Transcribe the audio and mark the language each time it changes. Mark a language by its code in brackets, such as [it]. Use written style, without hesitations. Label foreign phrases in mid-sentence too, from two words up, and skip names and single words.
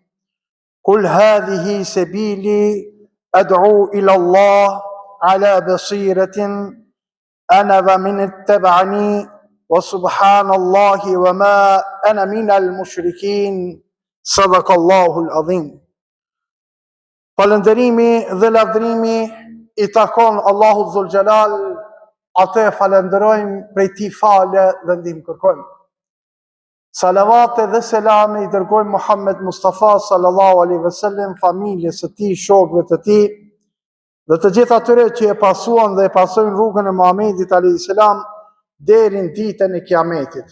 [ar] قل هذه سبيلي أدعو إلى الله على بصيرة أنا ومن اتبعني وسبحان الله وما أنا من المشركين صدق الله العظيم. [sq] Falënderimi dhe lavdërimi I takon Allahu [ar] ذو الجلال, [sq] atë falenderojmë prej tij fale dhe ndihmë kërkojmë. Salavate dhe selame I dërgojmë Muhammed Mustafa [ar] صلى الله عليه وسلم, [sq] familjes së tij, shokëve të tij dhe të gjithë atyre që e pasuan dhe e pasojnë rrugën e Muhamedit [ar] عليه السلام [sq] deri në ditën e Kiametit.